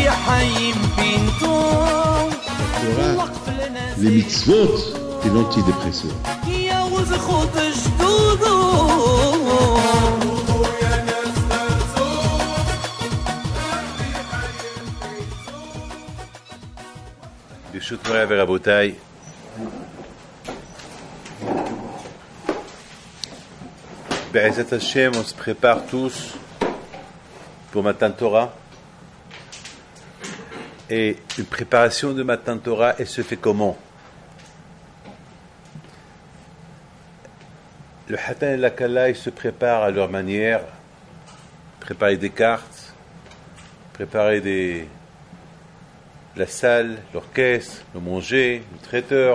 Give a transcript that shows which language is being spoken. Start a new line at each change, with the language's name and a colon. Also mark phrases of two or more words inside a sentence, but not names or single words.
French: les mitzvot et l'antidépresseur.
Hebrew: ברשות מוריי ורבותיי, בעזרת השם,
French: on se prépare tous pour
Hebrew: מתן תורה.
French: Et une préparation de
Hebrew: מתן תורה,
French: elle se fait comment? Le Hatan et la Kala, ils se préparent à leur manière, préparer des cartes, préparer la salle, l'orchestre, le manger, le traiteur.